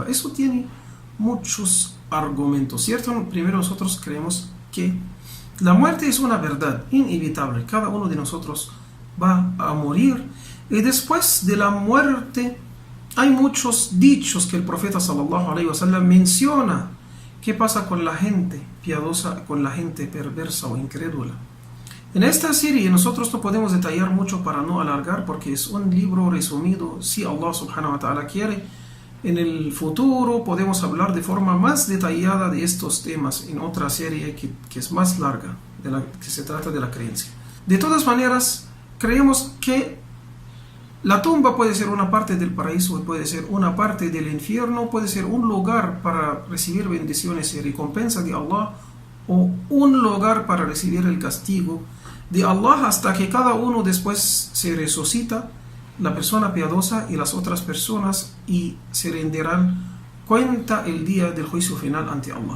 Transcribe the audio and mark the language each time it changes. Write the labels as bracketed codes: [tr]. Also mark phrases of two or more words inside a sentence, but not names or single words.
[es] Eso tiene muchos argumentos, ¿cierto? Primero nosotros creemos que la muerte es una verdad inevitable. Cada uno de nosotros va a morir, y después de la muerte hay muchos dichos que el profeta [ar] صلى الله عليه وسلم [es] menciona. ¿Qué pasa con la gente piadosa, con la gente perversa o incrédula? En esta serie nosotros no podemos detallar mucho para no alargar, porque es un libro resumido. Si [ar] الله سبحانه وتعالى [es] quiere, en el futuro podemos hablar de forma más detallada de estos temas en otra serie que es más larga, que se trata de la creencia. De todas maneras, creemos que la tumba puede ser una parte del paraíso, puede ser una parte del infierno, puede ser un lugar para recibir bendiciones y recompensa de Allah, o un lugar para recibir el castigo de Allah, hasta que cada uno después se resucita, la persona piadosa y las otras personas, y se rendirán cuenta el día del juicio final ante Allah.